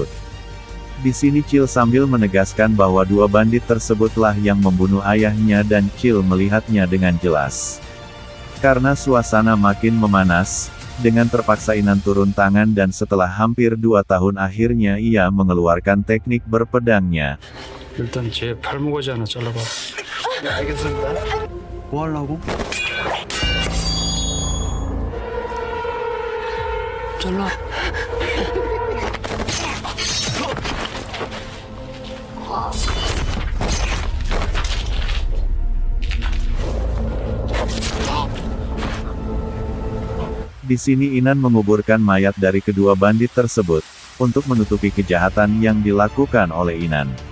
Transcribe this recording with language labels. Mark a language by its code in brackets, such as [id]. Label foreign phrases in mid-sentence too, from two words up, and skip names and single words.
[id] Di sini Chil sambil menegaskan bahwa dua bandit tersebutlah yang membunuh ayahnya dan Chil melihatnya dengan jelas. Karena suasana makin memanas, dengan terpaksa Inan turun tangan dan setelah hampir 2 tahun akhirnya ia mengeluarkan teknik berpedangnya. [ko] 일단 제 팔목까지 하나 잘라봐. 네, 알겠습니다. 뭐 하려고? 잘라. [id] Di sini Inan menguburkan mayat dari kedua bandit tersebut, untuk menutupi kejahatan yang dilakukan oleh Inan.